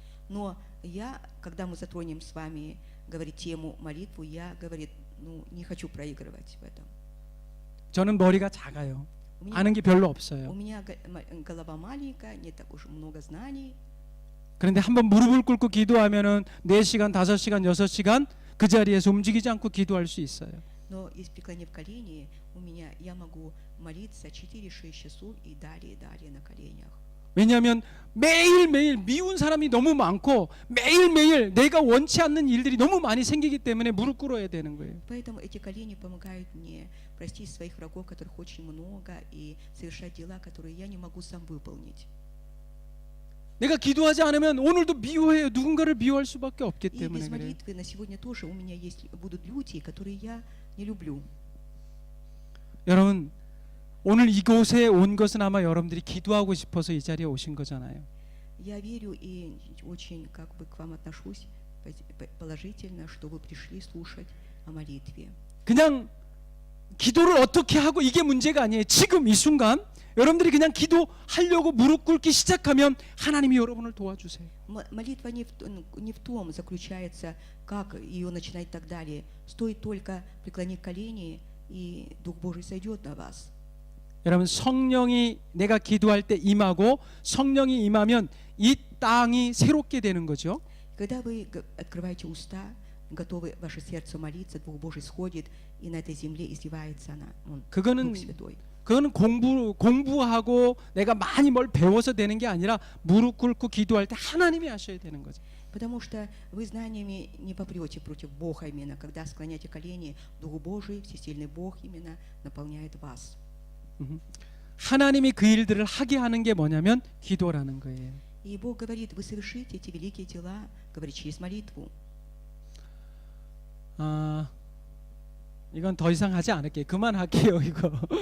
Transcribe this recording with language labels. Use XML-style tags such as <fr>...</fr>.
<ru>Но я, когда мы затронем с вами, говорит, тему молитву, я, говорит, ну, не хочу проигрывать в этом.</ru> <ko>저는 머리가 작아요.</ko> <ru>У меня,</ru> <ko>아는 게 별로</ko> <ru>у</ru> <ko>없어요.</ko> <ru>меня голова маленькая, не так уж много знаний.</ru> <ko>그런데 한번 무릎을 꿇고 기도하면은 4시간, 5시간, 6시간 그 자리에서 움직이지 않고 기도할 수 있어요.</ko> <ru>Но если преклонив колени, у меня, я могу молиться 4-6 часов и далее на коленях.</ru> <ko>왜냐하면 매일매일 미운 사람이 너무 많고 매일매일 내가 원치 않는 일들이 너무 많이 생기기 때문에 무릎 꿇어야 되는 거예요.</ko> <ru>Поэтому эти колени помогают мне простить своих врагов, которых очень много, и совершать дела, которые я не могу сам выполнить.</ru> <ko>내가 기도하지 않으면 오늘도 미워해요. 누군가를 미워할 수밖에 없기</ko> <ru>И</ru> <ko>때문에</ko> <ru>без</ru> <ko>그래요.</ko> <ru>молитвы на сегодня тоже у меня есть, будут люди, которые я не люблю.</ru> <ko>여러분 오늘 이곳에 온 것은 아마 여러분들이 기도하고 싶어서 이 자리에 오신 거잖아요.</ko> <ru>Я верю и очень как бы к вам отношусь положительно, что вы пришли слушать о молитве.</ru> <ko>그냥 기도를 어떻게 하고 이게 문제가 아니에요. 지금 이 순간 여러분들이 그냥 기도하려고 무릎 꿇기 시작하면 하나님이 여러분을 도와주세요.</ko> <ru>Молитва не в том заключается, как ее начинать и так далее. Стоит только преклонить колени, и Дух Божий сойдет на вас.</ru> <ko>여러분 성령이 내가 기도할 때 임하고 성령이 임하면 이 땅이 새롭게 되는 거죠.</ko> <ru>Когда вы открываете уста, готовы ваше сердце молиться, Дух Божий сходит, и на этой земле изливается Он,</ru> <ko>그거는</ko> <ru>Дух Святой.</ru> <ko>그거는 공부하고 내가 많이 뭘 배워서 되는 게 아니라 무릎 꿇고 기도할 때 하나님이 하셔야 되는 거죠.</ko> <ru>Потому что вы знаниями не попрете против Бога именно, когда склоняете колени, Дух Божий, всесильный Бог именно наполняет вас.</ru> <ko>하나님이 그 일들을 하게 하는 게 뭐냐면 기도라는 거예요.</ko> <ru>И Бог говорит, вы совершите эти великие дела, говорит, через молитву.</ru> <ko>이건 더 이상 하지 않을게요. 그만할게요 이거.</ko>